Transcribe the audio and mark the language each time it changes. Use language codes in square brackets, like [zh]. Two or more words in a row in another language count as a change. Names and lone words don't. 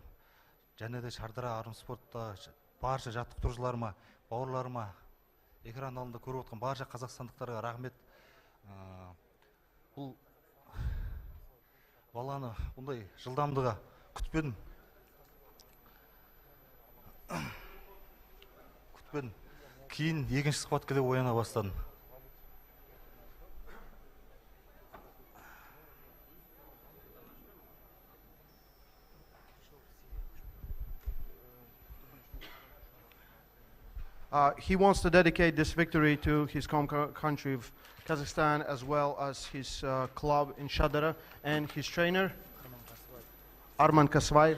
[kk] Және де Шардара арм спортта барша жаттықтырушыларыма, бауырларыма, экран алдында көріп отқан барша қазақстандықтарға рахмет. Бұл баланы бұндай жылдамдыға күтпедім. Кейін екінші схваткада ойнана бастадым. [en] He wants to dedicate this victory to his home country of Kazakhstan, as well as his club in Shadara and his trainer, Arman Kasvayev.